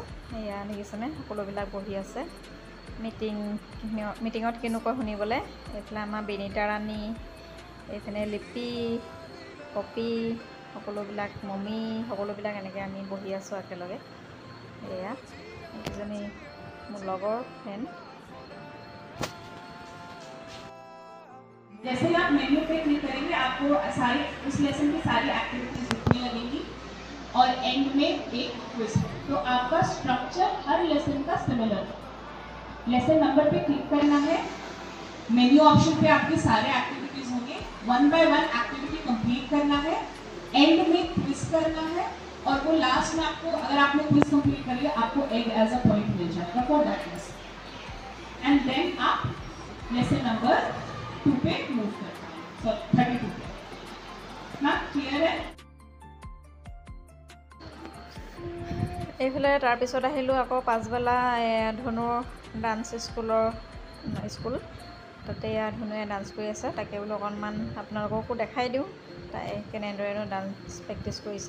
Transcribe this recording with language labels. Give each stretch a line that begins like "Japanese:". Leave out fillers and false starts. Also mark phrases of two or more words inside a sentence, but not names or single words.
Assamese: এয়া দেখিছেনে, সকলোবিলাক বহি আছে মিটিঙত কেনেকুৱা শুনিবলৈ। এইফালে আমাৰ বিনীতা ৰাণী, এইফালে লিপি, পপি, সকলোবিলাক মমি, সকলোবিলাক এনেকৈ আমি বহি আছোঁ একেলগে। এয়া এইকেইজনী মোৰ লগৰ ফ্ৰেণ্ড।
Hindi: जैसे ही आप मेन्यू पे क्लिक करेंगे आपको सारी उस लेसन की सारी एक्टिविटीज दिखने लगेंगी और एंड में एक क्विज। तो आपका स्ट्रक्चर हर लेसन का सिमिलर है।
English: lesson number
Hindi: पे क्लिक करना है,
English: menu option
Hindi: पे आपके सारे एक्टिविटीज होंगे,
English: one by one activity
Hindi: कंप्लीट करना है, एंड में क्विज करना है और वो लास्ट में आपको, अगर आपने क्विज कंप्लीट कर लिया, आपको
English: egg as a point
Hindi: मिल जाएगा
English: for that lesson. and then
Hindi: आप
English: lesson number
Hindi: 2 पे मूव करना है, सॉरी 32 पे। ना क्लियर है?
Assamese: এইফালে তাৰপিছত আহিলোঁ আকৌ পাছবেলা ধনুৰ
English: dance school,
Assamese: তাতে ধনুৱে ডান্স কৰি আছে। তাকে বোলো অকণমান আপোনালোককো দেখাই দিওঁ তাই কেনেদৰেনো
English: dance practice
Assamese: কৰিছে।